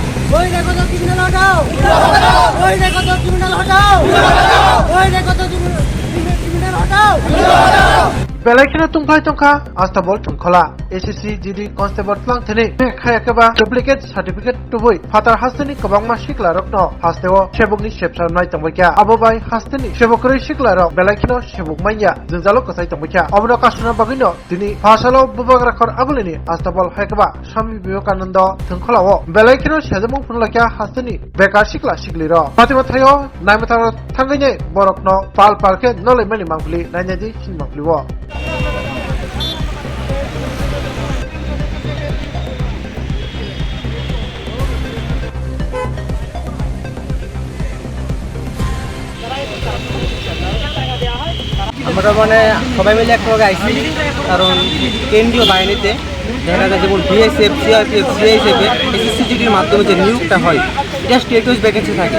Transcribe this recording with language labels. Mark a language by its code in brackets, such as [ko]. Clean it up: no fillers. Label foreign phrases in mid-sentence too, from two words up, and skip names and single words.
[bn] ওই দেখো তো ক্রিমিনাল হটাও, ওই দেখো তো ক্রিমিনাল হটাও, ওই দেখো তো ক্রিমিনাল হটাও। [trp] Belakina tungkai tungka astabol tungkola SSC GD Constable tlang theni khaya keba [en] duplicate certificate [trp] tubui fatar hasteni kabangma sikla rokno hasteo sebokni sepsa nai tangbaikya abobai hasteni sebokri sikla rok belakino sebok manya jingjalo kasai tangbaikya obno kasuna bagino dini phasalo bubagra khor abulini astabol haikaba Swami Vivekananda tungkolao belakino sejamong punlakya hasteni bekar sikla sikliro fatima thayo naimatar thangaine borokno pal parke nole mani mangpli nainaji sin mangpliwo [bn] আমরা মানে সবাই মিলে একসঙ্গে আইসি কারণ কেন্দ্রীয় বাহিনীতে দেখা যায় যেমন বিএসএফ সিআরপিএফ সিআইএসএফে এসএসসিজিডির মাধ্যমে যে নিয়োগটা হয় এটা [en] state wise vacancy [bn] থাকে।